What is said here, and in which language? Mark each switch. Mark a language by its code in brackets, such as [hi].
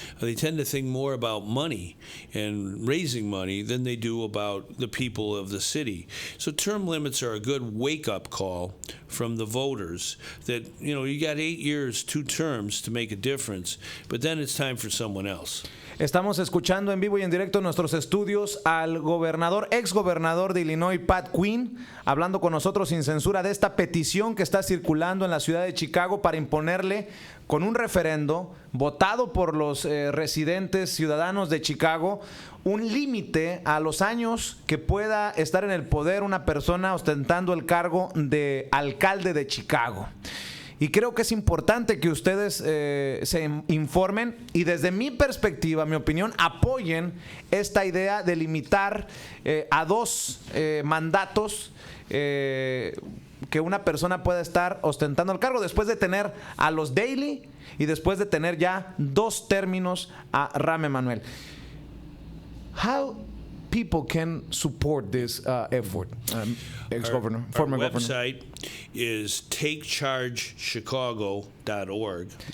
[en] They tend to think more about money and raising money than they do about the people of the city. So term limits are a good wake-up call from the voters that, you got 8 years, 2 terms to make a difference, but then it's time for someone else. [es] Estamos escuchando en vivo y en directo en nuestros estudios al ex gobernador de Illinois, Pat Quinn, hablando con nosotros sin censura de esta petición que está circulando en la ciudad de Chicago para imponerle con un referendo votado por los residentes ciudadanos de Chicago un límite a los años que pueda estar en el poder una persona ostentando el cargo de alcalde de Chicago. Y creo que es importante que ustedes se informen y desde mi perspectiva, mi opinión, apoyen esta idea de limitar a 2 mandatos que una persona pueda estar ostentando el cargo después de tener a los Daley y después de tener ya 2 términos a Rahm Emanuel. [en] How people can support this effort, ex-governor, former governor? Our website is takechargechicago.org.